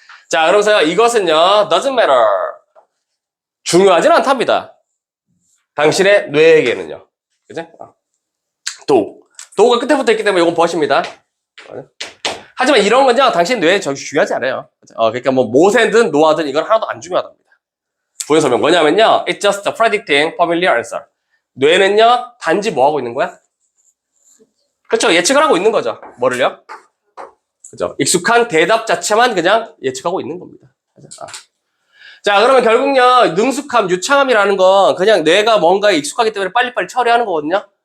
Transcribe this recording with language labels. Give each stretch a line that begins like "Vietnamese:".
Korean: 자, 그러면서요, 이것은요,
English: doesn't matter.
Korean: 중요하진 않답니다. 당신의 뇌에게는요. 그죠? 도가 끝에부터 있기 때문에 이건 벗입니다. 하지만 이런 건요, 당신 뇌에 중요하지 않아요. 그러니까 뭐, 모세든 노아든 이건 하나도 안 중요하답니다. 부연 설명 뭐냐면요,
English: it's just predicting familiar answer.
Korean: 뇌는요, 단지 뭐 하고 있는 거야? 그렇죠. 예측을 하고 있는 거죠. 뭐를요? 그죠. 익숙한 대답 자체만 그냥 예측하고 있는 겁니다. 자, 그러면 결국요, 능숙함, 유창함이라는 건 그냥 뇌가 뭔가에 익숙하기 때문에 빨리빨리 처리하는 거거든요.